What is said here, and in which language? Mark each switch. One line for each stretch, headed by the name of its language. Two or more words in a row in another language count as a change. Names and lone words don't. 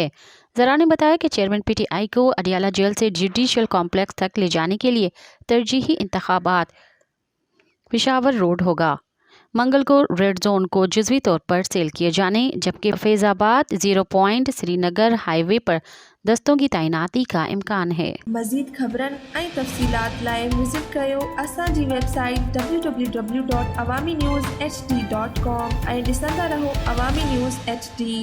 Urdu: ذرا نے بتایا کہ چیئرمین پی ٹی آئی کو اڈیالہ جیل سے جوڈیشل کمپلیکس تک لے جانے کے لیے ترجیحی انتخابات پشاور روڈ ہوگا۔ منگل کو ریڈ زون کو جزوی طور پر سیل کیے جانے، جبکہ فیض آباد 0 پوائنٹ سری نگر ہائی وے پر دستوں کی تعیناتی کا امکان ہے۔
Sindhi: مزید خبرن ۽ تفصيلات لاءِ وزٽ ڪيو اسانجي ويبسائيٽ www.awamiNewsHD.com ۽ ڏسندا رهو عوامي نيوز HD.